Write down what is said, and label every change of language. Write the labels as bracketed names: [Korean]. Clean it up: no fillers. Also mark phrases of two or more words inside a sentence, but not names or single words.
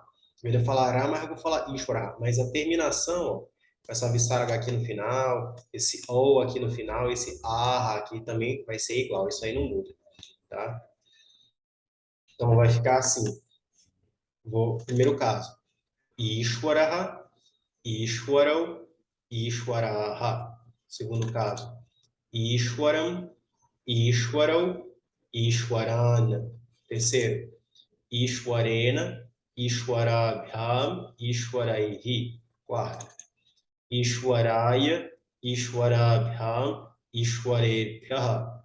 [Portuguese] Em vez de eu falar Ramaha, eu vou falar Ishvara. Mas a terminação, ó, com essa visarga aqui no final, esse O aqui no final, esse Aha aqui também vai ser igual. Isso aí não muda, tá? Então, vai ficar assim. Primeiro caso. [Sanskrit] ईश्वरः, ईश्वरौ, ईश्वराः. [Portuguese] Segundo caso. [Sanskrit] ईश्वरम्, ईश्वरौ, ईश्वरान्. Terceiro, ईश्वरेण, ईश्वराभ्याम्, ईश्वरैः. Quarto, ईश्वराय, ईश्वराभ्याम्, ईश्वरेभ्यः.